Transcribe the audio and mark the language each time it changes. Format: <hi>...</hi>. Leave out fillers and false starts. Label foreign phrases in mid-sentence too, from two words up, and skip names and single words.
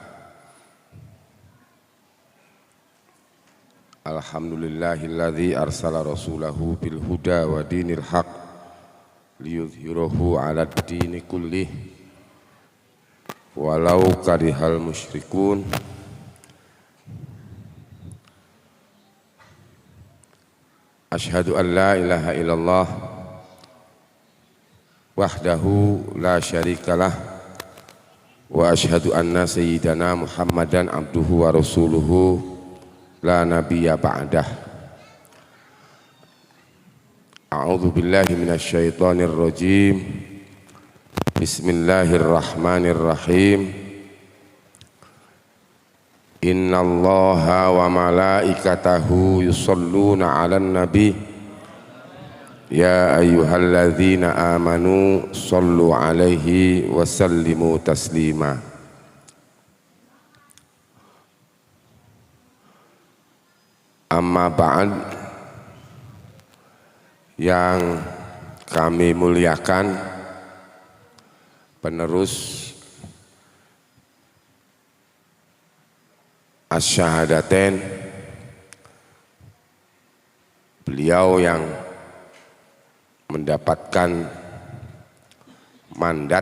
<ar>الحمد لله الذي أرسل رسوله بالهدى ودين الحق ليظهره على الدين كله ولو كره المشركون. أشهد أن لا إله إلا الله وحده لا شريك له وأشهد أن سيدنا محمدا عبده ورسوله لا نبي بعده. أعوذ بالله من الشيطان الرجيم. Bismillahirrahmanirrahim. إن الله وملائكته يصلون على النبي. يا أيها الذين آمنوا صلوا عليه وسلموا تسليما. أما بعد,</ar> <id>yang kami muliakan penerus Asy-Syahadatain, beliau yang mendapatkan mandat</id>